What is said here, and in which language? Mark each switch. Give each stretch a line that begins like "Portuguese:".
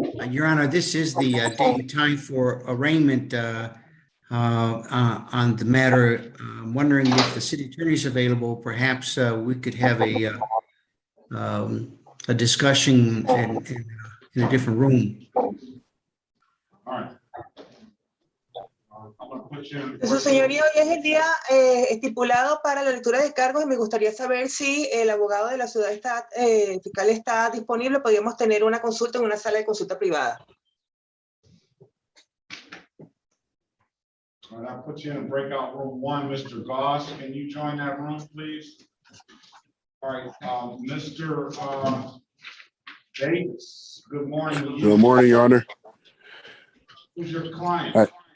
English: Your Honor, this is the date and time for arraignment on the matter. I'm wondering if the city attorney is available. Perhaps we could have a discussion in a different room. All right. I'm gonna put you in.
Spanish: Su señoría, hoy es el día estipulado para la lectura de cargos y me gustaría saber si el abogado de la ciudad fiscal está disponible. Podríamos tener una consulta en una sala de consulta privada.
English: All right, I'll put you in breakout room 1, Mr. Goss. Can you join that room, please? All right, Mr. Davis, good morning. Good morning, Your Honor. Who's your client?